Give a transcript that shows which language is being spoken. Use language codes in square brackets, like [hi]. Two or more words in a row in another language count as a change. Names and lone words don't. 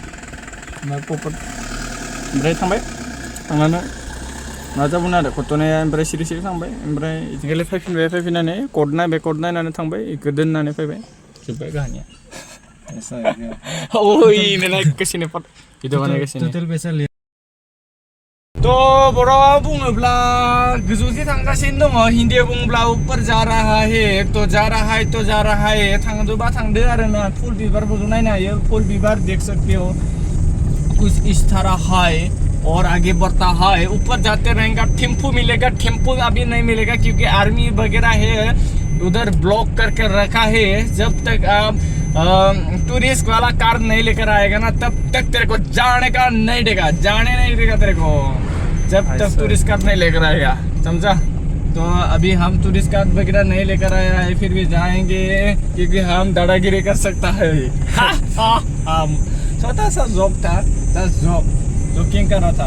[brx] ओमफ्राय थांबाय थांनानै मा जाबोनो आरो घटनाया ओमफ्राय सिरि थांबाय ओमफ्राय इथिंखालि फैफिननानै कड नायनानै थांबाय इखौ दोननानै फैबाय जोब्बाय काहानिया नायगासिनो भिडिअ बानायगासिनो थ' बर'आव बुङोब्ला गोजौथि थांगासिनो दङ हिन्दीयाव बुङोब्ला ऊपर [hi] जा रहा है तो जा रहा है [brx] थांदोबा थांदो आरो ना फुल बिबारफोरखौ नायनो हायो [hi] फुल बिबार देख सकते हो कुछ इस तरह है और आगे बढ़ता है ऊपर जाते रहेगा टेम्पो मिलेगा टेम्पो अभी नहीं मिलेगा क्योंकि आर्मी वगैरह है उधर ब्लॉक करके रखा है जब तक आप टूरिस्ट वाला कार नहीं लेकर आएगा ना तब तक तेरे को जाने नहीं देगा तेरे को जब तक टूरिस्ट कार नहीं लेकर आएगा समझा तो अभी हम टूरिस्ट कार वगैरह नहीं लेकर आए हैं फिर भी जाएंगे क्योंकि हम दादागिरी कर सकता है छोटा सा जॉब था जोकिंग कर रहा था